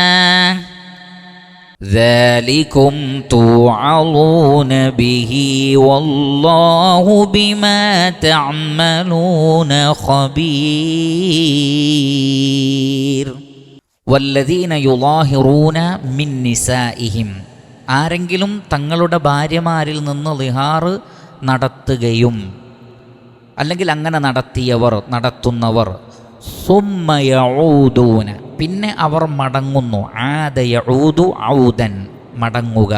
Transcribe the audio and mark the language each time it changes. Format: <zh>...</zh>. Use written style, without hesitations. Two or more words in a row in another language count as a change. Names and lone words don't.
<ar>ذلكم توعظون به والله بما تعملون خبير. والذين يظاهرون من نسائهم,</ar> <ml>ആരെങ്കിലും തങ്ങളുടെ ഭാര്യമാരിൽ നിന്ന് ളിഹാറ് നടത്തുകയും അല്ലെങ്കിൽ അങ്ങനെ നടത്തുന്നവർ</ml> <ar>ثم يعودون,</ar> <ml>പിന്നെ അവർ മടങ്ങുന്നു.</ml> <ar>عاد يعود عودا, മടങ്ങുക.</ar>